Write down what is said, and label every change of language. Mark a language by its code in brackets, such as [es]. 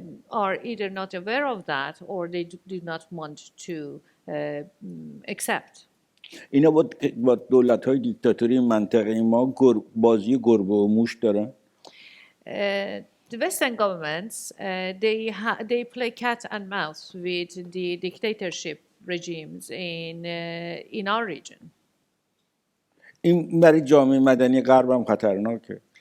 [en] are either not aware of that or they do not want to accept. [fa] اینا با دولت‌های دیکتاتوری منطقه ما بازی گربه و موش دارن. [en] The Western governments, they play cat and mouse with the dictatorship regimes in our region. [fa] این برای جامعه مدنی غرب هم خطرناکه.